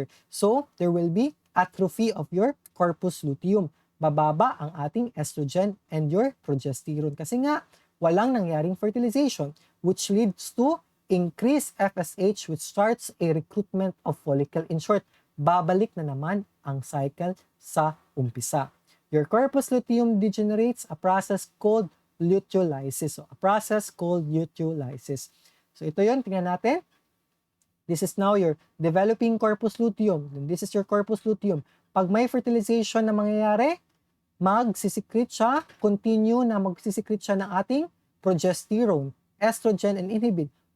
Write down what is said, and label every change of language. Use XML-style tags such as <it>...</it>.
<en>So, there will be atrophy of your corpus luteum.</en> <tl>Bababa ang ating estrogen and your progesterone. Kasi nga, walang nangyaring fertilization,</tl> <en>which leads to increased FSH, which starts a recruitment of follicle. In short,</en> <tl>babalik na naman ang cycle sa umpisa.</tl> <en>Your corpus luteum degenerates, a process called luteolysis. So, a process called luteolysis. So,</en> <tl>ito yun. Tingnan natin.</tl> <en>This is now your developing corpus luteum. And this is your corpus luteum.</en> <tl>Pag may fertilization na mangyayari, magsisikret siya, continue na magsisikret siya ng ating progesterone, estrogen, and inhibin.</tl>